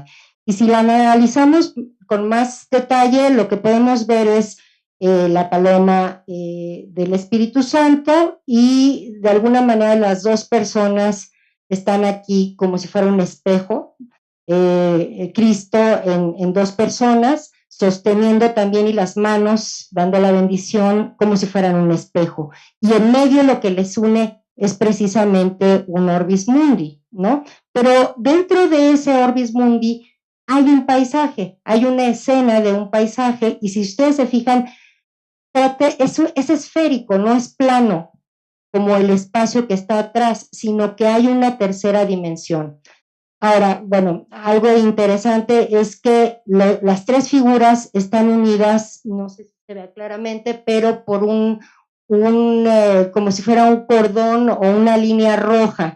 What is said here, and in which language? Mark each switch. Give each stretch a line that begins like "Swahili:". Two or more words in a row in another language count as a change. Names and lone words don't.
Spanish: Y si la analizamos con más detalle, lo que podemos ver es la paloma del Espíritu Santo, y de alguna manera las dos personas están aquí como si fuera un espejo, Cristo en dos personas, sosteniendo también y las manos dando la bendición como si fueran un espejo, y en medio lo que les une es precisamente un
Latin: orbis mundi,
Spanish: ¿no? Pero dentro de ese
Latin: orbis mundi
Spanish: hay un paisaje, hay una escena de un paisaje, y si ustedes se fijan, es esférico, no es plano, como el espacio que está atrás, sino que hay una tercera dimensión. Ahora, bueno, algo interesante es que las tres figuras están unidas, no sé si se ve claramente, pero por como si fuera un cordón o una línea roja.